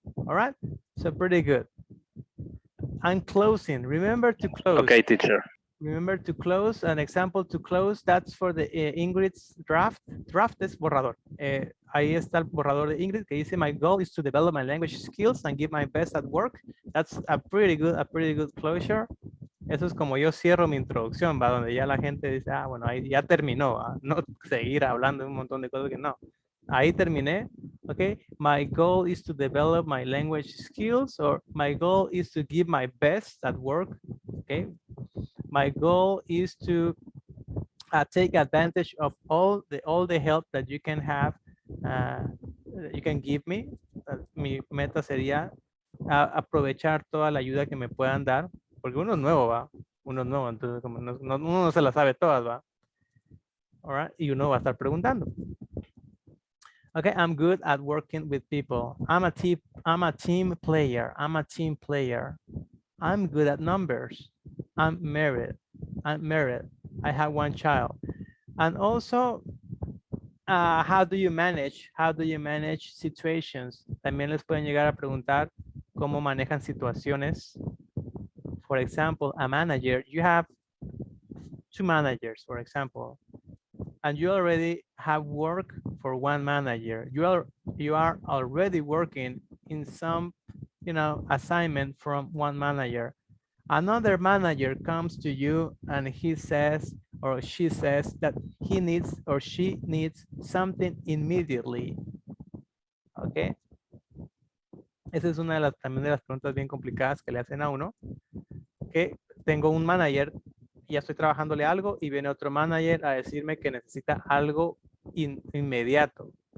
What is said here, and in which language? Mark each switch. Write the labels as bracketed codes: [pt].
[en] All right? So pretty good. And closing, remember to close. Okay, teacher. Remember to close. An example to close, that's for the Ingrid's draft. [es] Draft es borrador. Ahí está el borrador de Ingrid que dice, [en] my goal is to develop my language skills and give my best at work. That's a pretty good closure. [es] Eso es como yo cierro mi introducción, ¿va? Donde ya la gente dice, bueno, ahí ya terminó, ¿va? No seguir hablando de un montón de cosas que no. Ahí terminé, okay? [en] My goal is to develop my language skills, or my goal is to give my best at work, okay? My goal is to take advantage of all the help that you can have, you can give me. [es] Mi meta sería aprovechar toda la ayuda que me puedan dar, porque uno es nuevo, ¿va? Uno es nuevo, entonces como uno no se la sabe todas, ¿va? [en] All right? [es] Y uno va a estar preguntando. [en] Okay, I'm good at working with people. I'm a team player. I'm a team player. I'm good at numbers. I'm married. I'm married. I have one child. And also, how do you manage? How do you manage situations? [es] También les pueden llegar a preguntar cómo manejan situaciones. [en] For example, a manager, you have 2 managers, for example, and you already have work for one manager. You are already working in some, assignment from one manager. Another manager comes to you and he says or she says that he needs or she needs something immediately. Okay. [es] Esa es una de las, también de las preguntas bien complicadas que le hacen a uno. Que tengo un manager, ya estoy trabajándole algo y viene otro manager a decirme que necesita algo inmediato.